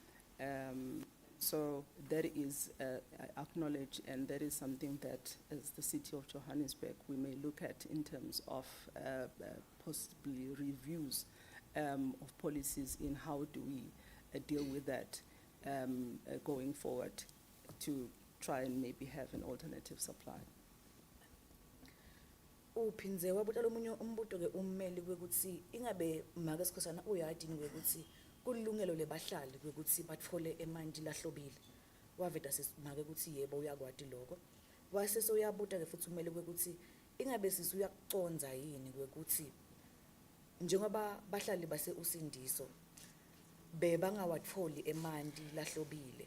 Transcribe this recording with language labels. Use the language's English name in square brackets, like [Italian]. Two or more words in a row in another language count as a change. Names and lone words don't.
[English] So that is acknowledged, and that is something that, as the city of Johannesburg, we may look at in terms of possibly reviews of policies in how do we deal with that going forward to try and maybe have an alternative supply. [Swati] Uphindze wabuta lomunye umbuto ke ummeli kwekuthi ingabe make sikhosana uyadi kwekuthi kulungelo lebahlali kwekuthi batfole emanti lahlobile. Waveta sisimake ukuthi yebo uyakwati lokho. Wase soyabuta ke futhi ummeli kwekuthi ingabe sisi uyakuconza yini kwekuthi njengoba bahlali base Usindiso bebangawatfoli emanti lahlobile.